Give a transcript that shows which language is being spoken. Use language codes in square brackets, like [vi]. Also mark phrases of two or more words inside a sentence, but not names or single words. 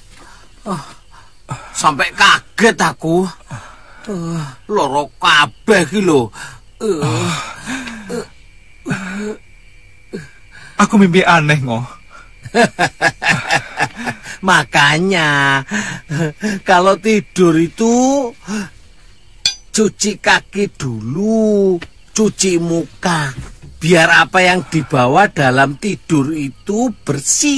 [id] Sampai kaget aku. [jv] Loro kabeh iki lho. [id] Aku mimpi aneh, Ngo. Makanya kalau tidur itu cuci kaki dulu, cuci muka, biar apa yang dibawa dalam tidur itu bersih.